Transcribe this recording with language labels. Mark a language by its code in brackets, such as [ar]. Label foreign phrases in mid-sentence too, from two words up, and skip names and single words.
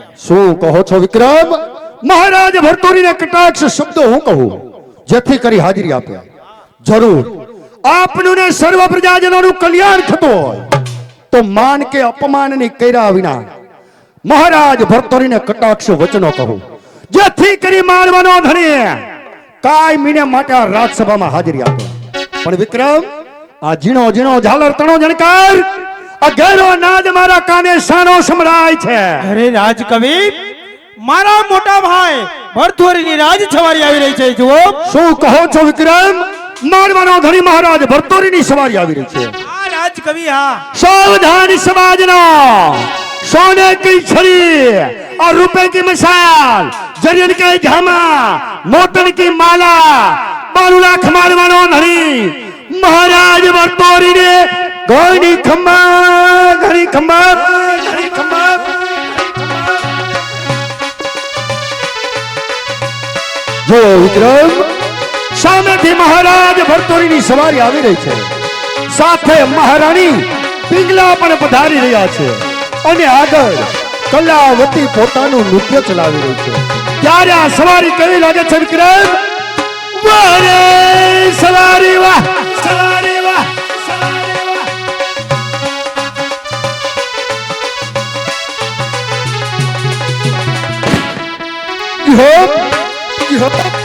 [gu] શું કહો છો વિક્રમ મહારાજ ભરતોરીને કટાક્ષ શબ્દો હું કહું જેથી કરી હાજરી આપે જરૂર આપનું ને સર્વ પ્રજાજનોનું કલ્યાણ થતું હોય તો માન કે અપમાનની કર્યા વિના મહારાજ ભરતોરીને કટાક્ષ વચનો કહું જેથી કરી મારવાનો ધણી કાયમીને માટે આ રાજસભામાં હાજરી આપે પણ વિક્રમ આ ઝીણો ઝીણો ઝાલર તણો જણકાર આ ગેરો નાદ મારા કાને શાનો સંભળાય છે અરે રાજકવિ મારા મોટા ભાઈ ભરથોરીની રાજ સવારી આવી રહી છે જુઓ શું કહો છો વિક્રમ મારવાનો ધણી મહારાજ ભરતોરીની સવારી આવી રહી છે આ રાજકવિ હા [hi] सावधान समाजना सोने की छड़ी और रुपए की मिसाल जरियन के झामा मोटर की माला 12 लाख मारवानो धनी महाराज भरतोरी ने घोड़ी खम्बा घड़ी खम्बा घड़ी खम्बा [gu] જો વિક્રમ सामेથી મહારાજ ભરતોરીની સવારી આવી રહી છે સાથે મહારાણી પિંગલા પણ પધારી રહ્યા છે અને આગળ કલાવતી પોતાનું નૃત્ય ચલાવી રહી છે ત્યારે આ સવારી કેવી લાગે છે વિક્રમ વાહ રે સવારી વાહ સવારી વાહ સવારી વાહ